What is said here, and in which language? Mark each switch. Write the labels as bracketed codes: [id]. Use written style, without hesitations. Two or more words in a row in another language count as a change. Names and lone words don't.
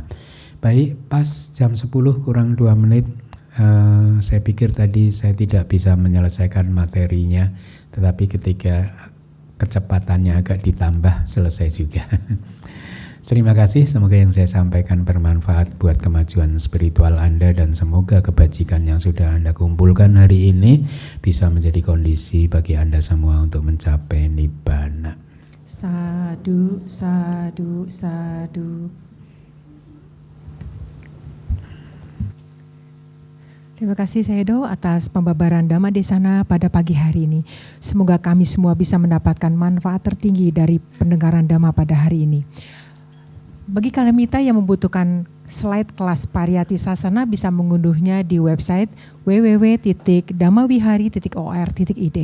[id] Baik, pas jam 10 kurang 2 menit, saya pikir tadi saya tidak bisa menyelesaikan materinya, tetapi ketika kecepatannya agak ditambah selesai juga. Terima kasih, semoga yang saya sampaikan bermanfaat buat kemajuan spiritual Anda dan semoga kebajikan yang sudah Anda kumpulkan hari ini bisa menjadi kondisi bagi Anda semua untuk mencapai nibbana. [pi] Sadu, sadu, sadu. [id] Terima kasih Sayadaw atas pembabaran [pi] Dhamma Desana [id] pada pagi hari ini. Semoga kami semua bisa mendapatkan manfaat tertinggi dari pendengaran Dhamma pada hari ini. Bagi kalemita yang membutuhkan slide kelas Pariyati Sasana bisa mengunduhnya di website www.dhammawihari.or.id.